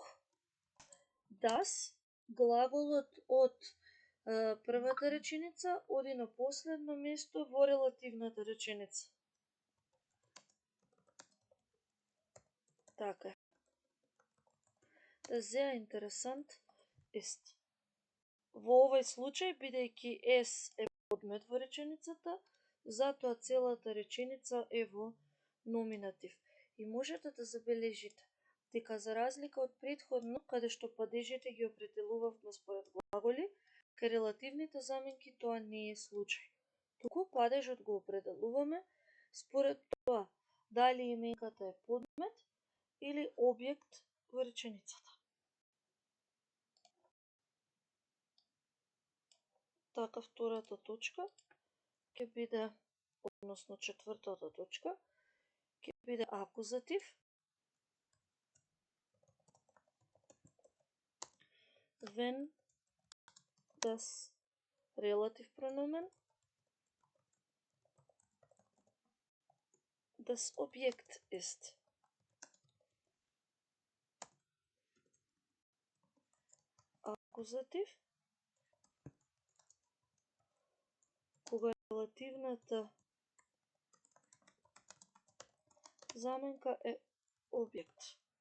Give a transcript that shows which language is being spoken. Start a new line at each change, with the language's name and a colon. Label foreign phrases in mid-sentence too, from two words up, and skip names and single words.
Macedonian: Das, глаголот од првата реченица оди на последно место во релативната реченица. Така.
German: Das sehr interessant ist.
Macedonian: Во овој случај, бидејќи es е подмет во реченицата, затоа целата реченица е во номинатив. И можете да забележите дека за разлика од претходно, каде што падежите ги определувавме според глаголи, кај релативните заменки тоа не е случај. Туку падежот го определуваме според тоа дали именката е подмет или објект во реченицата. Така, втората точка ќе биде, односно четвртата точка, ќе биде акузатив.
German: Wenn das Relativpronomen das Objekt ist.
Macedonian: Акузатив, кога релативната заменка е објект.